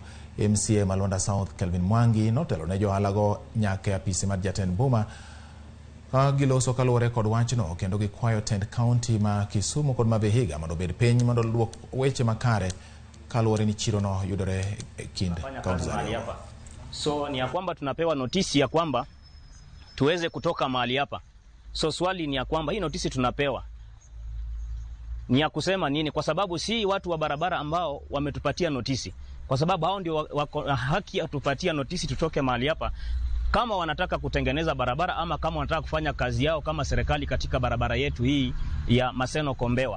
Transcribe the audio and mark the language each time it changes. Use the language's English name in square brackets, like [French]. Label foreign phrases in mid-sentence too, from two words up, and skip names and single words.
[Luo (Kenya and Tanzania)] MCA ma Luanda South Kelvin Mwangi notelo ne jo ohala go nyaka e apisi mar jatend boma ka giloso kaluwore kod wachno kendo gikwayo tend county ma Kisumu kod ma Vihiga mondo obed piny mondo luok weche makare kaluwore ni chirono yudore e kind kaunti ariyo. [Swahili] So ni ya kwamba tunapewa notisi ya kwamba tuweze kutoka mahali hapa. So swali ni ya kwamba hii notisi tunapewa ni ya kusema nini? Kwa sababu si watu wa barabara ambao wametupatia notisi. Kwa sababu hao ndio wako na haki ya tupatia notisi tutoke mahali hapa kama wanataka kutengeneza barabara ama kama wanataka kufanya kazi yao kama serikali katika barabara yetu hii ya Maseno Kombewa.